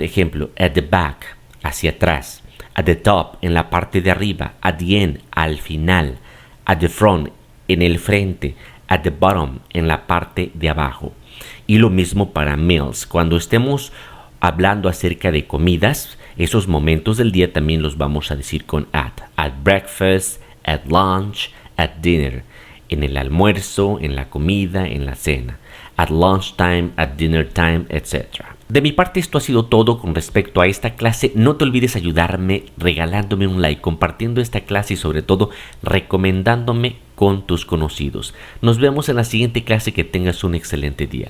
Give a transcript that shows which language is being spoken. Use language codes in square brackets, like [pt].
[es] Ejemplo, [en] at the back, [es] hacia atrás; [en] at the top, [es] en la parte de arriba; [en] at the end, [es] al final; [en] at the front, [es] en el frente; [en] at the bottom, [es] en la parte de abajo. Y lo mismo para meals. Cuando estemos hablando acerca de comidas, esos momentos del día también los vamos a decir con at. [en] At breakfast, at lunch, at dinner. [es] En el almuerzo, en la comida, en la cena. [en] At lunchtime, at dinner time, etc. [es] De mi parte esto ha sido todo con respecto a esta clase. No te olvides ayudarme regalándome un like, compartiendo esta clase y sobre todo recomendándome con tus conocidos. Nos vemos en la siguiente clase. Que tengas un excelente día.